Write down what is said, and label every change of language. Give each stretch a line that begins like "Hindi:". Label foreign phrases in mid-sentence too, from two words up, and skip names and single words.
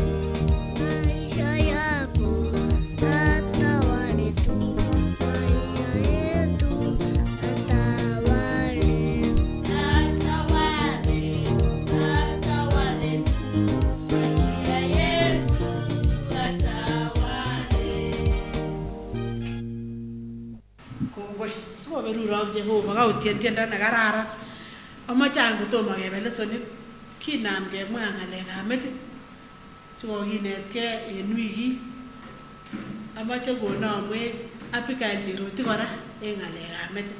Swahili: Maisha yako atawale tu, maji ya Yesu atawale. Atawale, atawale tu, maji ya Yesu, atawale.
Kalenjin: Kongoi. Sikoberurok Jehova kautien tiendo nekararan. Amache any kotomo kebe lesonit kinam kemwa ng'alekab metit chekokinetkei en wikit. Amache konomwech Abigail Cherotich kora en ng'alekab metit.